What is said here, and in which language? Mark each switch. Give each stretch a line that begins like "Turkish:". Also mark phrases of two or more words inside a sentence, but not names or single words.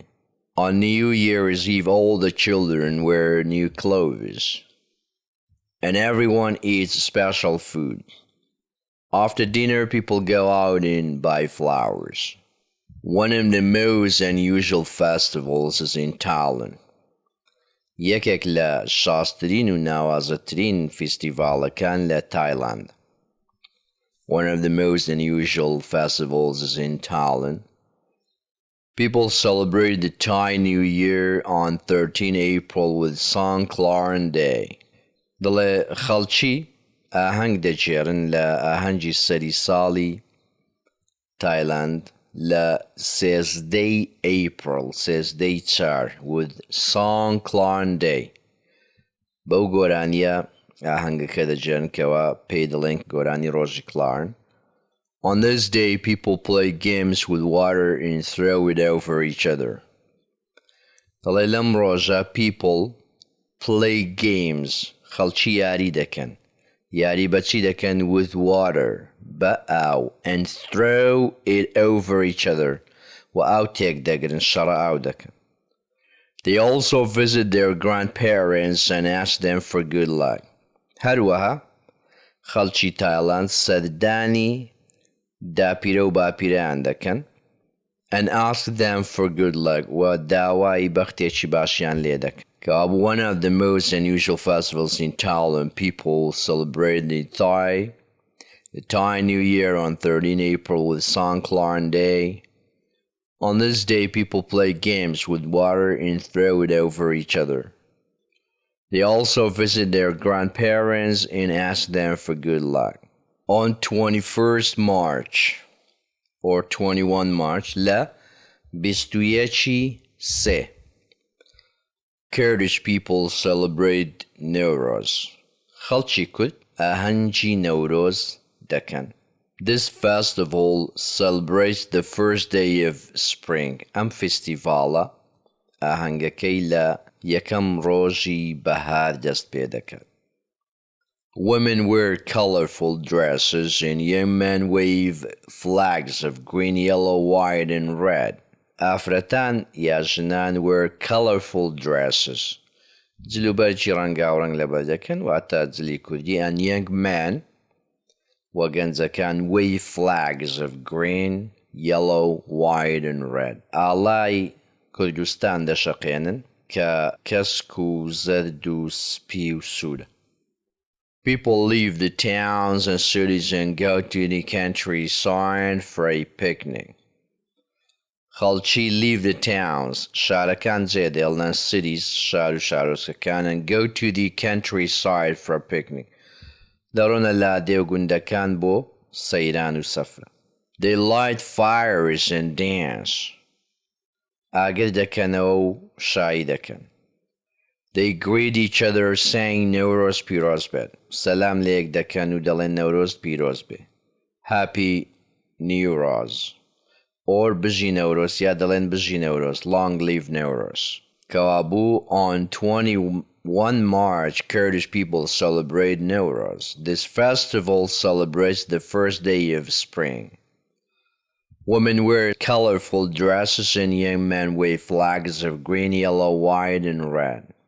English: On New Year's Eve, all the children wear new clothes, and everyone eats special food. After dinner, people go out and buy flowers. One of the most unusual festivals is in Thailand.
Central Kurdish: یەکێک لە شاسترین و ناوازەترین فیستیڤاڵەکان لە Thailand.
English: One of the most unusual festivals is in Thailand. People celebrate the Thai New Year on 13 April with Songkran Day.
Central Kurdish: دڵێ خەڵکی ئاهەنگ دەجێڕن لە ئاهەنگی سەری ساڵی Thailand لە 13 April 13 چار with Songkran Day. بەو گۆرانیە ئاهەنگەکە دەجێڕن کەوا پێی دەڵێن گۆرانی ڕۆژی کلارن.
English: On this day, people play games with water and throw it over each other.
Central Kurdish: دەڵێ لەم ڕۆژە
English: people play games
Central Kurdish: خەڵکی یاری دەکەن. یاری بەچی دەکەن
English: with water
Central Kurdish: بە ئاو
English: and throw it over each other
Central Kurdish: و ئاو تێک دەگرن شەڕە ئاو دەکەن.
English: They also visit their grandparents and ask them for good luck.
Central Kurdish: هەروەها خەڵکی تایلاند سەردانی داپیرە و باپیرەیان دەکەن
English: and ask them for good luck
Central Kurdish: و داوای بەختێکی باشیان لێ دەکەن.
English: One of the most unusual festivals in Thailand, people celebrate the Thai New Year on 13 April with Songkran Day. On this day, people play games with water and throw it over each other. They also visit their grandparents and ask them for good luck. On 21st March or 21 March, لە 21 Kurdish people celebrate Nowruz.
Central Kurdish: خەڵکی کورد ئاهەنگی نەورۆز دەکەن.
English: This festival celebrates the first day of spring.
Central Kurdish: ئەم فیستیڤاڵە ئاهەنگەکەی لە یەکەم ڕۆژی بەهار دەست پێ دەکات.
English: Women wear colorful dresses and young men wave flags of green, yellow, white, and red.
Central Kurdish: ئافرەتان یا ژنان
English: wear colorful dresses.
Central Kurdish: جلوبەرجی ڕەنگاوڕەنگ لەبەر دەکەن واتە جلی کوردی
English: and young men
Central Kurdish: و گەنجەکان
English: wave flags of green, yellow, white, and red.
Central Kurdish: ئاڵای کوردستان دەشەقێنن کە کەسک و زەرد و سپی و سوورە.
English: People leave the towns and cities and go to the countryside for a picnic. خەڵکی leave the towns
Central Kurdish: شارەکان جێدێڵن
English: cities
Central Kurdish: شار و شارۆچکەکان
English: and go to the countryside for a picnic.
Central Kurdish: دەڕۆنە لادێ و گوندەکان بۆ سەیران و سەفرە.
English: They light fires and dance.
Central Kurdish: ئاگر دەکەنەوە و شایی دەکەن.
English: They greet each other saying Nowruz
Central Kurdish: پیرۆز بێت. سەلام لە یەک دەکەن و دەڵێن نەورۆز پیرۆز بێ.
English: Happy Nowruz.
Central Kurdish: Or بژی نەورۆز یا دەڵێن بژی نەورۆز.
English: Long live Nowruz. کەوابوو on 21 March, Kurdish people celebrate Nowruz. This festival celebrates the first day of spring. Women wear colorful dresses and young men wave flags of green, yellow, white, and red.